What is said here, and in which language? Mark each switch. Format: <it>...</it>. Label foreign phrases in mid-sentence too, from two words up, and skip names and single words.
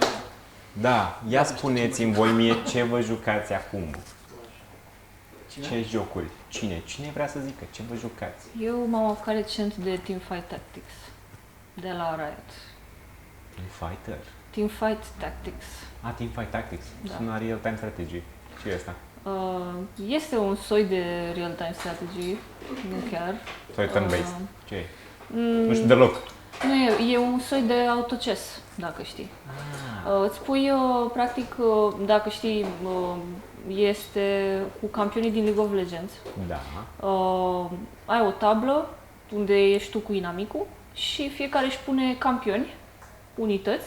<ro>Da, ia spuneți-mi voi mie ce vă jucați acum. Ce jocuri? Cine vrea să zică? Ce vă jucați? Eu m-am apucat recent de Teamfight Tactics, de la Riot. Fighter? Teamfight Tactics. Teamfight Tactics. Da. Sună</ro> <en>real-time strategy.</en> <ro>Ce e asta? Este un soi de</ro> <en>real-time strategy,</en> <ro>nu chiar. Sau turn-based? Ce e? Nu știu deloc. Nu e un soi de autoces, dacă știi. Îți pui, practic, dacă știi, este cu campionii din League of Legends. Da. Ai o tablă unde ești tu cu inamicul și fiecare își pune campioni, unități.</ro>